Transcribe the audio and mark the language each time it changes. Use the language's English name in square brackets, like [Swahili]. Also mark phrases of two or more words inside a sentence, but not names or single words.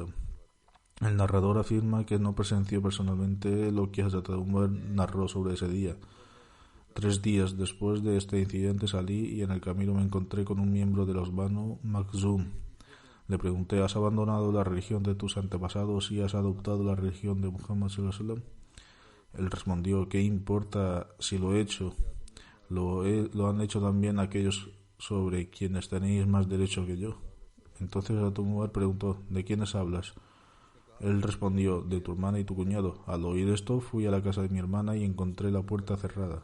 [Spanish] El narrador afirma que no presenció personalmente lo que Hazrat Umar narró sobre ese día. 3 días después de este incidente salí y en el camino me encontré con un miembro de los Banu Makhzum. Le pregunté: ¿has abandonado la religión de tus antepasados y has adoptado la religión de Muhammad [Arabic] صلى الله عليه وسلم? [Spanish] Él respondió: ¿qué importa si lo he hecho? Lo han hecho también aquellos sobre quienes tenéis más derecho que yo. Entonces Hazrat Umar preguntó: ¿de quiénes hablas? Él respondió: de tu hermana y tu cuñado. Al oír esto, fui a la casa de mi hermana y encontré la puerta cerrada.